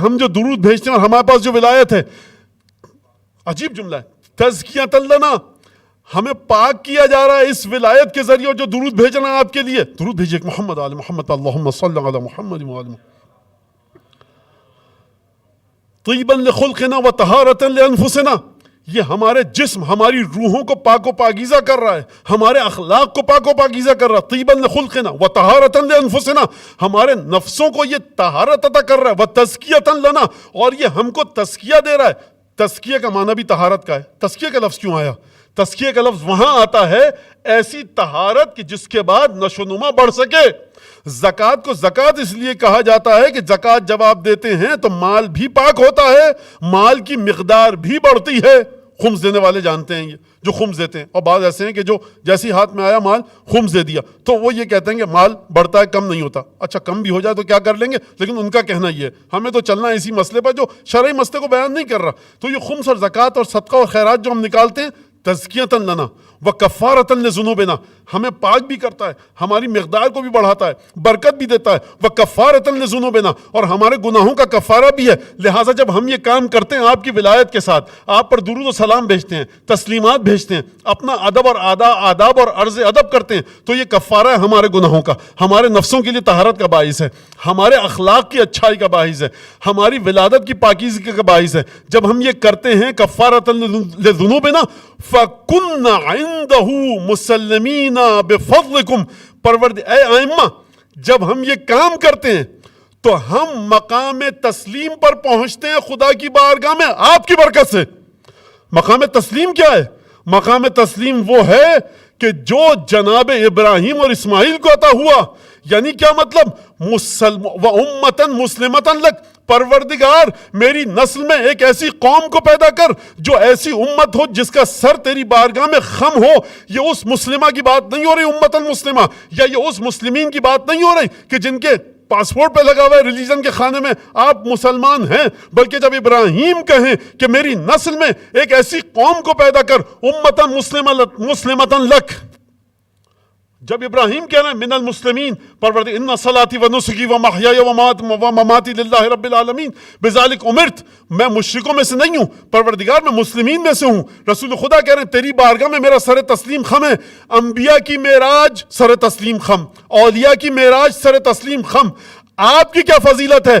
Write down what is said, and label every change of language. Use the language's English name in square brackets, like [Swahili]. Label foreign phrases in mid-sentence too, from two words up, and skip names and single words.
[Urdu] ہم جو درود بھیجتے ہیں اور ہمارے پاس جو ولایت ہے، عجیب جملہ ہے، [Arabic] تزکیۃ لنا، [Urdu] ہمیں پاک کیا جا رہا ہے اس ولایت کے ذریعے. اور جو درود بھیجنا ہے آپ کے لیے، درود بھیجیے محمد آل محمد، [Arabic] اللہم صلی علی محمد و آل محمد. طیبا لخلقنا وطہارتا لانفسنا، [Urdu] یہ ہمارے جسم، ہماری روحوں کو پاک و پاکیزہ کر رہا ہے، ہمارے اخلاق کو پاک و پاکیزہ کر رہا ہے. [Arabic] طیبا لخلقنا وطہارتا لانفسنا، [Urdu] ہمارے نفسوں کو یہ طہارت عطا کر رہا ہے. [Arabic] وتزکیۃ لنا، [Urdu] اور یہ ہم کو تزکیہ دے رہا ہے. تزکیہ کا معنی بھی طہارت کا ہے. تزکیہ کا لفظ کیوں آیا؟ تزکیہ کا لفظ وہاں آتا ہے ایسی طہارت کہ جس کے بعد نشو و نما بڑھ سکے. زکوٰۃ کو زکوٰۃ اس لیے کہا جاتا ہے کہ زکوٰۃ جب آپ دیتے ہیں تو مال بھی پاک ہوتا ہے، مال کی مقدار بھی بڑھتی ہے. خمس دینے والے جانتے ہیں، یہ جو خمس دیتے ہیں، اور بعض ایسے ہیں کہ جو جیسی ہاتھ میں آیا مال خمس دے دیا، تو وہ یہ کہتے ہیں کہ مال بڑھتا ہے، کم نہیں ہوتا. اچھا کم بھی ہو جائے تو کیا کر لیں گے، لیکن ان کا کہنا یہ ہے. ہمیں تو چلنا ہے اسی مسئلے پر جو شرعی مسئلے کو بیان نہیں کر رہا. تو یہ خمس اور زکوٰۃ اور صدقہ اور خیرات جو ہم نکالتے ہیں، [Arabic] تزکیۃ لنا وکفارۃ لذنوبنا، [Urdu] ہمیں پاک بھی کرتا ہے، ہماری مقدار کو بھی بڑھاتا ہے، برکت بھی دیتا ہے. [Arabic] وکفارۃ لذنوبنا، [Urdu] اور ہمارے گناہوں کا کفارہ بھی ہے. لہٰذا جب ہم یہ کام کرتے ہیں آپ کی ولایت کے ساتھ، آپ پر درود و سلام بھیجتے ہیں، تسلیمات بھیجتے ہیں، اپنا ادب اور آداب اور عرض ادب کرتے ہیں، تو یہ کفارہ ہے ہمارے گناہوں کا، ہمارے نفسوں کے لیے طہارت کا باعث ہے، ہمارے اخلاق کی اچھائی کا باعث ہے، ہماری ولادت کی پاکیزگی کا باعث ہے. جب ہم یہ کرتے ہیں [Arabic] کفارۃ لذنوبنا فَكُنَّ عِنْدَهُ مُسَلِّمِينَ بِفَضْلِكُمْ. [Urdu] اے ائمہ، جب ہم یہ کام کرتے ہیں تو ہم مقام تسلیم پر پہنچتے ہیں خدا کی بارگاہ میں آپ کی برکت سے. مقام تسلیم کیا ہے؟ مقام تسلیم وہ ہے کہ جو جناب ابراہیم اور اسماعیل کو عطا ہوا. یعنی کیا مطلب؟ [Arabic] وَأُمَّةً مُسْلِمَةً لَكَ، [Urdu] پروردگار میری نسل میں ایک ایسی قوم کو پیدا کر جو ایسی امت ہو جس کا سر تیری بارگاہ میں خم ہو. یہ اس مسلمہ کی بات نہیں ہو رہی [Arabic] امت المسلمہ، [Urdu] یا یہ اس مسلمین کی بات نہیں ہو رہی کہ جن کے پاسپورٹ پہ لگا ہوا ہے ریلیجن کے خانے میں آپ مسلمان ہیں. بلکہ جب ابراہیم کہیں کہ میری نسل میں ایک ایسی قوم کو پیدا کر، [Arabic] امتا مسلمۃ لک، [Urdu] جب ابراہیم کہہ رہے ہیں [Arabic] من المسلمین، [Urdu] پروردگار [Arabic] ان صلاتی و نسکی و محیای و مماتی للہ رب العالمین بذالک امرت، [Urdu] میں مشرکوں میں سے نہیں ہوں پروردگار، میں مسلمین میں سے ہوں۔ رسول خدا کہہ رہے ہیں تیری بارگاہ میں میرا سر تسلیم خم ہے۔ انبیاء کی معراج سر تسلیم خم، اولیاء کی معراج سر تسلیم خم۔ آپ کی کیا فضیلت ہے؟